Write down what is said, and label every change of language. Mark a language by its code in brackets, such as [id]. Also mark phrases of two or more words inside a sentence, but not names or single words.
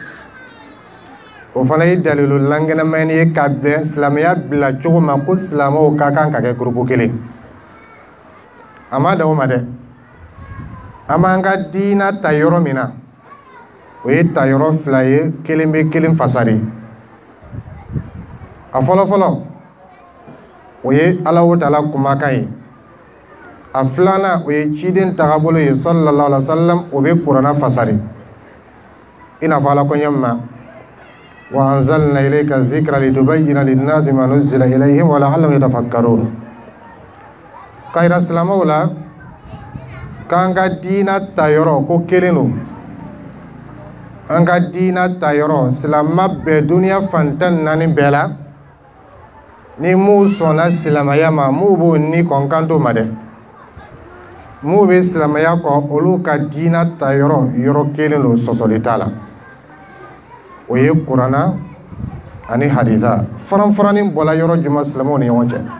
[bm] o fana ye dalilu lankɛnɛmayani ye ka bɛn silamɛya bila cogo ma ko silamɛw ka kan ka kɛ gurupu kelen a ma dan o ma dɛ amanga dina tayoro mina o ye tayoro fila ye kelen be kelen fasari a fɔlɔ fɔlɔ o ye Ala o Taala kumakan ye a filanan o ye ciden tagabolo ye [ar] صلى الله عليه وسلم [bm] o be Kurana fasari ina fɔ Ala ko ɲɛma [ar] وأنزلنا إليك الذكر لتبين للناس ما نزل إليهم ولعلهم يتفكرون [bm] kayira silamaw la k'an ka diina tayɔrɔ ko kelen don an ka diina tayɔrɔ silama bɛɛ duniya fantan naani bɛɛ la ni mu sɔnna silamaya ma mu b'o ni kɔn kan to ma dɛ mu bɛ silamaya kɔ olu ka diina tayɔrɔ yɔrɔ kelen don sɔsɔli t'a la o ye Kurana ani haditha faran-faranin bɔla yɔrɔ juma silamɛw ni ɲɔgɔn cɛ